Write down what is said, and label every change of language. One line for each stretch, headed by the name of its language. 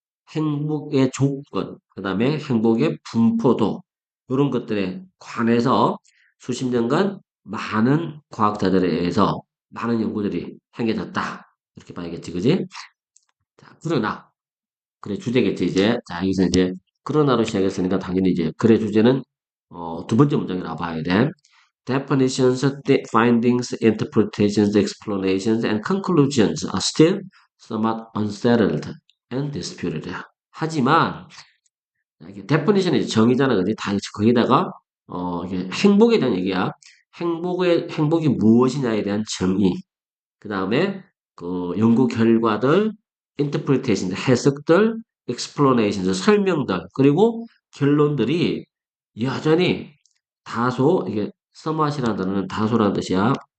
Korean: 행복의 조건, 그 다음에 행복의 분포도 이런 것들에 관해서 수십 년간 많은 과학자들에 의해서 많은 연구들이 행해졌다. 이렇게 봐야겠지, 그지? 자, 그러나 그래 주제겠지 이제. 자, 여기서 이제 그러나로 시작했으니까 당연히 이제 그래 주제는 두 번째 문장이라고 봐야 돼.
English: Definitions, findings, interpretations, explanations, and conclusions are still somewhat unsettled and disputed.
Korean: 하지만 이게 definition이 정의잖아, 그지? 다 거기다가 이게 행복에 대한 얘기야. 행복이 무엇이냐에 대한 정의. 그 다음에 그 연구 결과들, interpretation, 해석들, explanation, 설명들, 그리고 결론들이 여전히 다소 이게 somewhat이라는 단어는 다소라는 뜻이야.